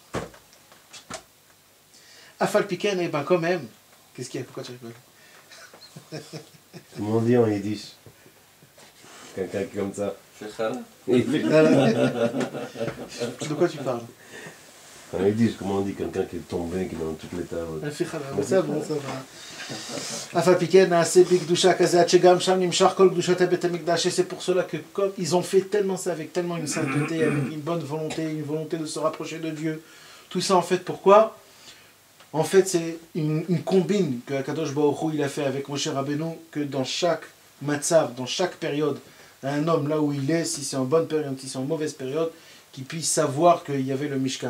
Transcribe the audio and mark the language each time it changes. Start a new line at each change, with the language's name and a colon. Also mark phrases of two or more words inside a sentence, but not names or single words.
Hebrew: אף על פי כן,
French: et ben quand même, qu'est-ce qu'il y a? Pourquoi tu rigoles? Comment on dit en yiddish? Quelqu'un qui est comme ça. De quoi tu parles? En yiddish, comment on dit quelqu'un qui est tombé, qui est dans toutes les tables? Ça bon, ça va.
Hebrew: אף על פי כן נעשה בקדושה כזה עד שגם שם נמשך כל קדושת בית המקדש.
French: Et c'est pour cela que comme ils ont fait tellement ça avec tellement une sainteté, avec une bonne volonté, une volonté de se rapprocher de Dieu, tout ça en fait pourquoi? En fait c'est une combine que
Hebrew: הקדוש ברוך הוא
French: il a fait avec
Hebrew: משה רבנו,
French: que dans chaque matzav, dans chaque période, un homme là où il est, si c'est en bonne période, si c'est en mauvaise période, qu'il puisse savoir qu'il y avait le Mishkan.